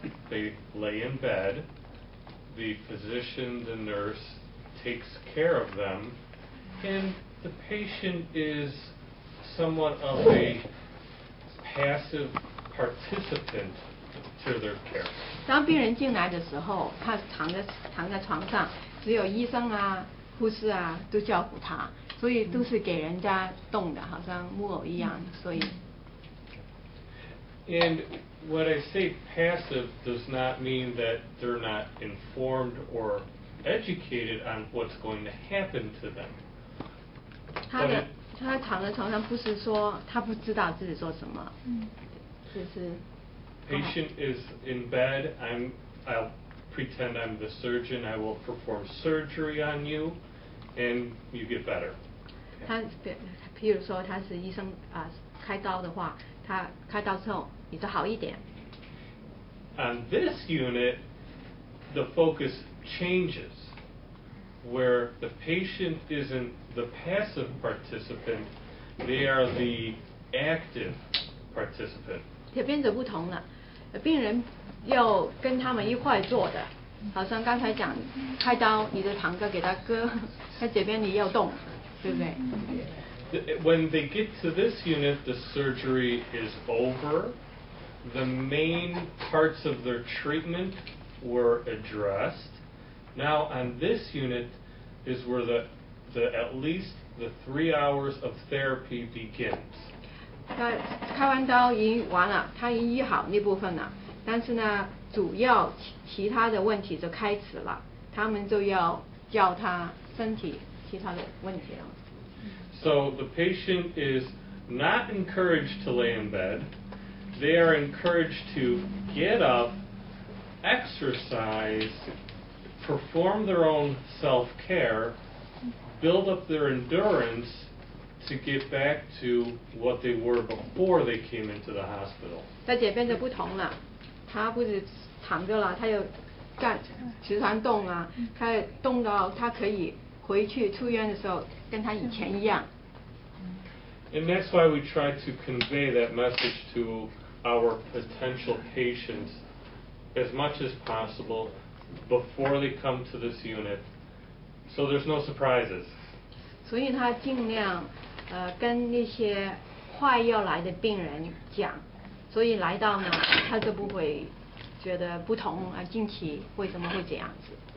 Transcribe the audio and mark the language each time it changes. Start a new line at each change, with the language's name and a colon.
English: They lay in bed. The physician, the nurse, takes care of them, and the patient is somewhat of a passive participant to their care.
Chinese: 当病人进来的时候，他躺在床上，只有医生啊、护士啊都照顾他，所以都是给人家动的，好像木偶一样，所以。
English: And when I say passive does not mean that they're not informed or educated on what's going to happen to them.
Chinese: 他躺在床上，不是说他不知道自己做什么，就是。
English: Patient is in bed. I'll pretend I'm the surgeon. I will perform surgery on you, and you get better.
Chinese: 他譬如说他是医生开刀的话，他开刀之后你就好一点。
English: On this unit, the focus changes, where the patient isn't the passive participant, they are the active participant.
Chinese: 这边就不同了，病人要跟他们一块做的，好像刚才讲开刀，你就躺着给他割，在这边你要动，对不对？
English: When they get to this unit, the surgery is over. The main parts of their treatment were addressed. Now on this unit is where at least the 3 hours of therapy begins.
Chinese: 他开完刀已经完了，他已经医好那部分了，但是呢，主要其他的问题就开始了，他们就要教他身体其他的问题了。
English: So the patient is not encouraged to lay in bed. They are encouraged to get up, exercise, perform their own self-care, build up their endurance to get back to what they were before they came into the hospital.
Chinese: 在这边就不同了，他不是躺着了，他又时常动啊，他动到他可以回去出院的时候跟他以前一样。
English: And that's why we try to convey that message to our potential patients as much as possible before they come to this unit, so there's no surprises.
Chinese: 所以他尽量跟那些快要来的病人讲，所以来到呢，他就不会觉得不同啊，近期为什么会这样子。